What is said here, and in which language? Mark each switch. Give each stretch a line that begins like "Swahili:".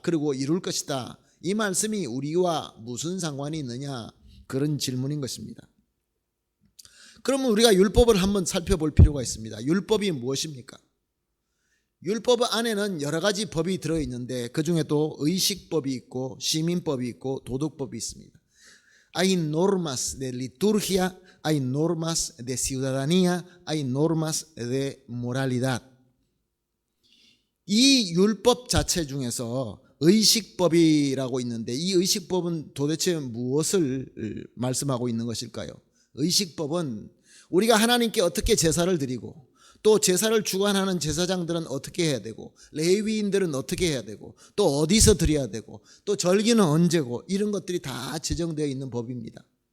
Korean: 그리고 이룰 것이다. 이 말씀이 우리와 무슨 상관이 있느냐? 그런 질문인 것입니다. 그러면 우리가 율법을 한번 살펴볼 필요가 있습니다. 율법이 무엇입니까? 율법 안에는 여러 가지 법이 들어있는데 그 중에 또 의식법이 있고 시민법이 있고 도덕법이 있습니다.
Spanish: Hay normas de liturgia, hay normas de ciudadanía, hay normas de moralidad.
Korean: 이 율법 자체 중에서 의식법이라고 있는데 이 의식법은 도대체 무엇을 말씀하고 있는 것일까요? 의식법은 우리가 하나님께 어떻게 제사를 드리고 또 제사를 주관하는 제사장들은 어떻게 해야 되고 레위인들은 어떻게 해야 되고 또 어디서 드려야 되고 또 절기는 언제고 이런 것들이 다 제정되어 있는 법입니다.